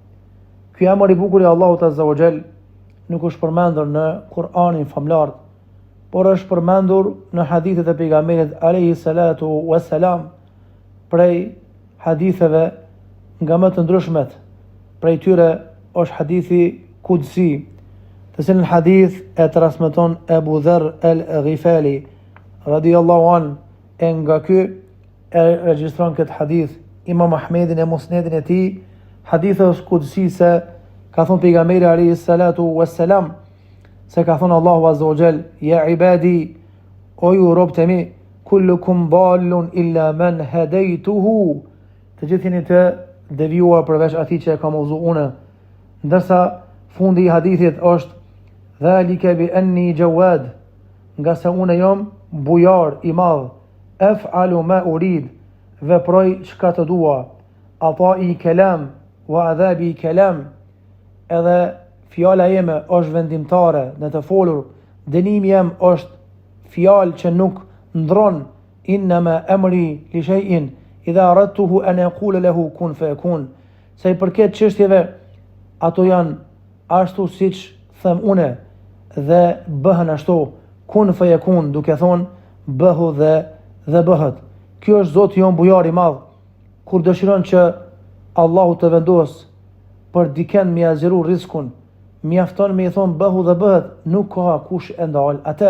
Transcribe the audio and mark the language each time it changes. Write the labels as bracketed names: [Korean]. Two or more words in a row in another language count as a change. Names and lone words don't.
[Albanian] Ky emër I bukur I Allahut [Arabic] عز وجل [Albanian] nuk është përmendur në Kur'anin famlar, por është përmendur në hadithet e pejgamberit [Arabic] عليه الصلاة والسلام, [Albanian] prej haditheve nga më të ndryshmet. Prej tyre është hadithi Qudsi, të cilin hadith e transmeton Abu Dharr al-Ghifali [Arabic] رضي الله عن, [Albanian] e nga ky e regjistron këtë hadith Imam Ahmedin e Musnedin e tij, hadithës Qudsi se ka thonë pejgamberi [Arabic] عليه الصلاة والسلام, [Albanian] se ka thonë Allahu [Arabic] عز وجل: يا عبادي, [Albanian] o ju robët e mi, [Arabic] كلكم ضال إلا من هديته, [Albanian] të gjithë jeni të devijuar përveç atij që e kam udhëzuar unë. Ndërsa fundi I hadithit është: [Arabic] ذلك بأني جواد, [Albanian] nga se unë jam bujar I madh, [Arabic] أفعل ما urid, [Albanian] veproj çka të dua, [Arabic] عطائي كلام وعذابي كلام, [Albanian] edhe fjala jeme është vendimtare në të folur, dënimi jem është fjalë që nuk ndron, [Arabic] إنما أمري لشيء إذا أردته أن أقول له كن فيكون, [Albanian] se I përket çështjeve ato janë ashtu siç them unë dhe bëhen ashtu, [Arabic] كن فيكون, [Albanian] duke thonë bëhu dhe bëhet. Ky është Zoti jon bujar I madh, kur dëshiron që Allahu të vendos për dikën me azhru rizkun, mjafton me I thonë bëhu dhe bëhet, nuk ka kush e ndal atë.